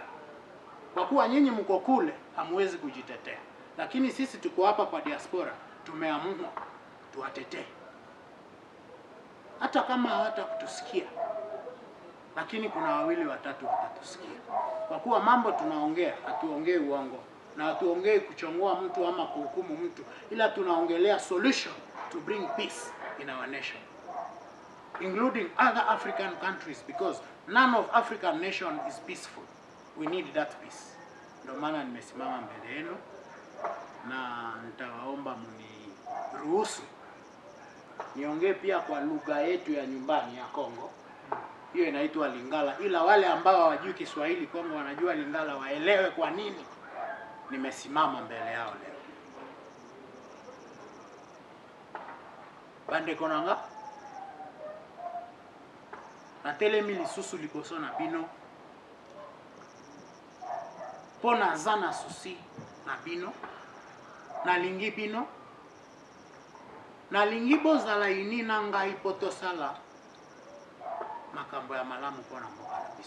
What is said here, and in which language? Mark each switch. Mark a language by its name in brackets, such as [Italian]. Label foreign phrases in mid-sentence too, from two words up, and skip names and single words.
[Swahili] Kwa kuwa nyinyi mko kule hamwezi kujitetea, lakini sisi tuko hapa kwa diaspora tumeamua tuwatetee. Hata kama hawata kutusikia, lakini kuna wawili watatu watatusikia. Kwa kuwa mambo tunaongea, hatuongei uongo na hatuongei kuchongoa mtu ama kuhukumu mtu, ila tunaongelea [English] solution to bring peace in our nation, including other African countries, because none of African nation is peaceful. We need that peace. [Swahili] Ndio maana nimesimama mbele yenu na nitawaomba mniruhusu niongee pia kwa lugha yetu ya nyumbani ya Kongo. Hiyo inaitwa Lingala, ila wale ambao hawajui Kiswahili Kongo wanajua Lingala waelewe kwa nini nimesimama mbele yao leo. [Lingala] Bande konanga na telemi lisusu liboso na bino pona zana susi na bino na lingi bino na lingi bozala ini na ngai potosala makambo ya malamu pona mboka na biso.